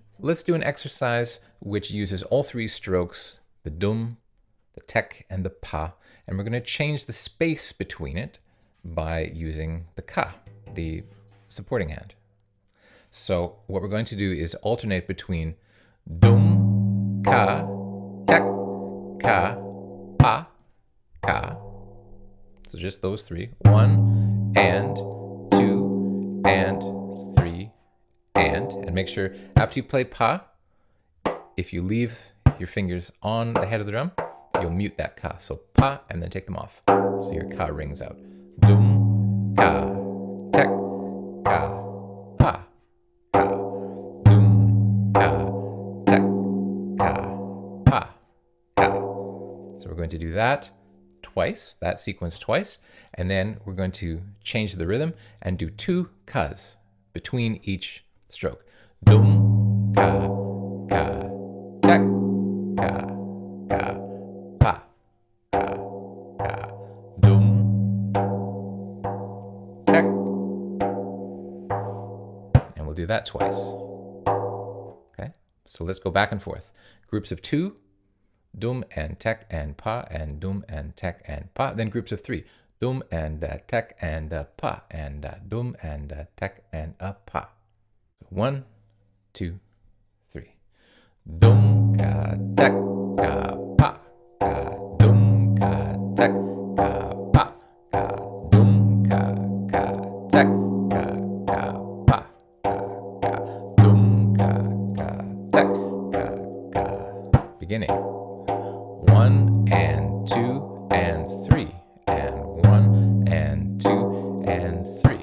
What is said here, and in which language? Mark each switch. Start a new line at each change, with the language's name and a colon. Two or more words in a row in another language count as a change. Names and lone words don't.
English: Let's do an exercise which uses all three strokes, the dum, the tek, and the pa. And we're going to change the space between it by using the ka, the supporting hand. So what we're going to do is alternate between dum, ka, tek, ka, pa, ka. So just those three. 1 and 2 and 3 and make sure after you play pa, if you leave your fingers on the head of the drum, you'll mute that ka. So pa and then take them off. So your ka rings out. Dum, ka, tek, ka, pa, ka. Dum, ka, tek, ka, pa, ka. So we're going to do that twice, that sequence twice, and then we're going to change the rhythm and do 2 kas between each stroke. Dum, ka, ka, tek, ka, ka, pa, ka, ka. Dum, tek. And we'll do that twice. Okay, so let's go back and forth. Groups of 2, dum and tek and pa, and dum and tek and pa. Then groups of 3, dum and tek and pa, and dum and tek and pa. 1, 2, 3. Dum ka tek ka pa, ka dum ka tek ka pa, ka dum ka tek ka pa, ka dum ka tek ka. Beginning. 1 and 2 and 3 and 1 and 2 and 3.